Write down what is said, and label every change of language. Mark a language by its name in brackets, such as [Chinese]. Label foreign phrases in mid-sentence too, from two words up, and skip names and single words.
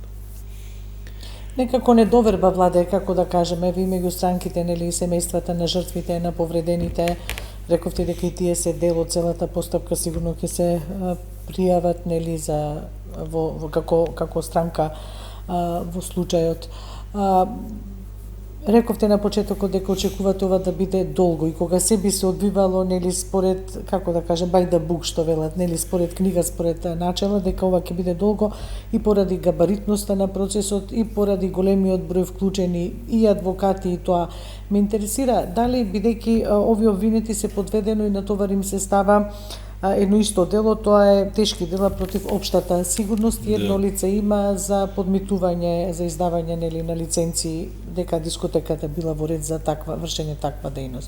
[Macedonian] Некако недоверба владе, како да кажеме, ви меѓу странките, нели, семејствата на жртвите, на повредените, рековте дека и тие се дел од целата постапка, сигурно ќе се пријават, нели, за во како странка во случајот. Рековте на почетокот дека очекувате ова да биде долго и кога се би се одбивало, нели, според, како да кажем, [English] by the book [Macedonian] што велат, нели, според книга, според начела, дека ова ќе биде долго и поради габаритноста на процесот и поради големиот број вклучени и адвокати, и тоа ме интересира дали, бидејќи овие обвинети се подведено и натовар им се става едно исто дело, тоа е тешки дела против општата сигурност и едно лице има за подмитување, за издавање, нели, на лиценци, дека дискотеката била во ред за вршење таква дејност.